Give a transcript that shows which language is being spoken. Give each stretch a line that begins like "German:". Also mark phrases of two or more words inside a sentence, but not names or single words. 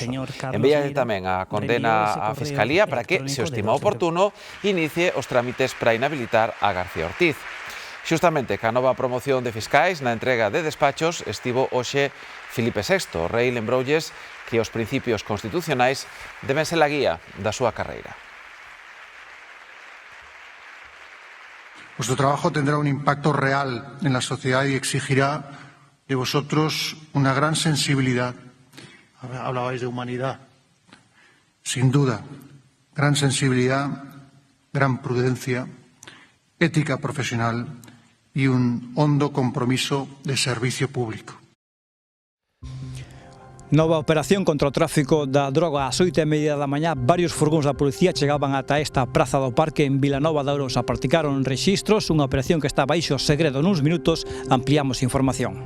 Galician: Envíalle tamén a condena á Fiscalía para que, se o estima oportuno, inicie os trámites para inhabilitar a García Ortiz. Xustamente ca nova promoción de fiscais na entrega de despachos estivo hoxe Filipe VI. O rei lembrolles que os principios constitucionais deben ser a guía da súa carreira.
Spanish: Vuestro trabajo tendrá un impacto real en la sociedad y exigirá de vosotros una gran sensibilidad. Hablabais de humanidad. Sin duda, gran sensibilidad, gran prudencia, ética profesional y un hondo compromiso de servicio público.
Galician: Nova operación contra o tráfico da droga. Ás 8:30 da mañá, varios furgóns da policía chegaban ata esta praza do Parque en Vilanova de Arousa. Practicaron rexistros, unha operación que está baixo segredo. Nuns minutos ampliamos información.